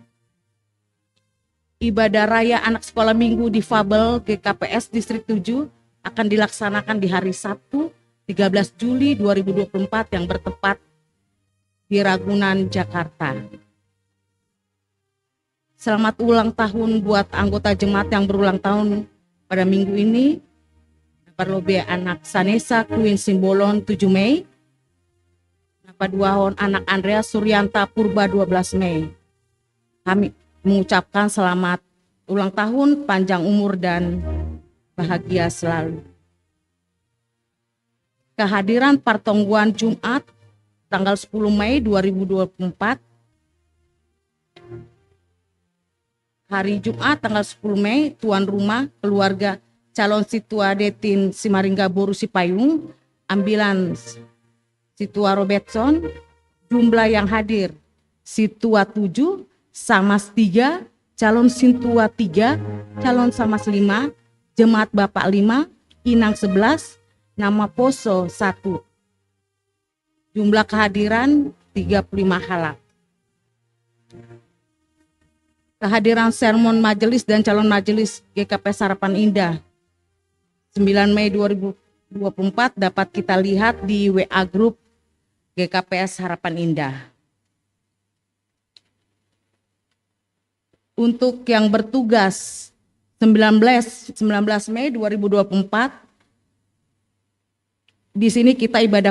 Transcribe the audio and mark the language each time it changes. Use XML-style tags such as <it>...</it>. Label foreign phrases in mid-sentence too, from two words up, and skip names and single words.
<id>Ibadah raya anak sekolah minggu difabel GKPS Distrik 7 akan dilaksanakan di hari Sabtu 13 Juli 2024 yang bertempat di Ragunan, Jakarta. Selamat ulang tahun buat anggota jemaat yang berulang tahun pada minggu ini. Perlobe anak Sanesa Queen Simbolon 7 Mei. Paduahon anak Andrea Suryanta Purba 12 Mei. mengucapkan selamat ulang tahun, panjang umur dan bahagia selalu. Kehadiran pertemuan Jumat tanggal 10 Mei 2024. Hari Jumat tanggal 10 Mei, tuan rumah keluarga calon Situa Detin Simaringga Boru Sipayung, ambilan Situa Robertson, jumlah yang hadir Situa 7, Samas 3, calon Situa 3, calon Samas 5, Jemaat Bapak 5, Inang 11, nama Poso 1. Jumlah kehadiran 35 halak. Kehadiran sermon majelis dan calon majelis GKPS Harapan Indah 9 Mei 2024 dapat kita lihat di WA Group GKPS Harapan Indah. Untuk yang bertugas 19 Mei 2024, di sini kita ibadah</id>